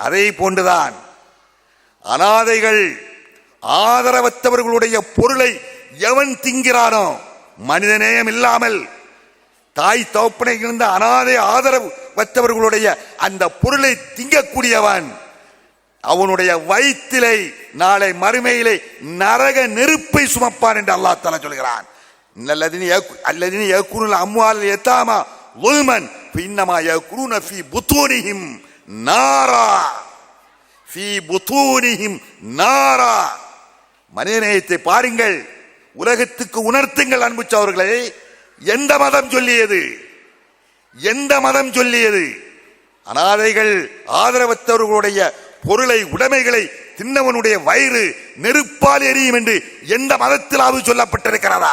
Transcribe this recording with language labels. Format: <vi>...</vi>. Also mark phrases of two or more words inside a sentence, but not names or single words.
<ta>அதே போன்றுதான் அனாதைகள், ஆதரவற்றவர்களுடைய பொருளை எவன் திங்கிறானோ, மனிதநேயம் இல்லாமல் தாய் தகப்பனை இருந்த அனாதை ஆதரவற்றவர்களுடைய அந்த பொருளை திங்கக்கூடியவன், அவனுடைய வயிற்றிலே நாளை மறுமையிலே நரக நெருப்பை சுமப்பான் என்று</ta> <ar>الله تعالى</ar> <ta>சொல்கிறான்.</ta> <ar>الذين يأكلون أموال اليتامى ظلمًا فإنما يأكلون في بطونهم نارا في بطونهم نارا.</ar> <ta>மனிதநேயத்தை பாருங்கள், உலகத்துக்கு உணர்த்துங்கள் அன்பு சகோதரர்களே. எந்த மதம் சொல்லியது? எந்த மதம் சொல்லியது? அனாதைகள், ஆதரவற்றவர்களுடைய பொருளை, உடைமைகளை தின்னவனுடைய வயிறு நெருப்பால் எரியும் என்று எந்த மதத்திலாவது சொல்லப்பட்டிருக்கிறதா?</ta>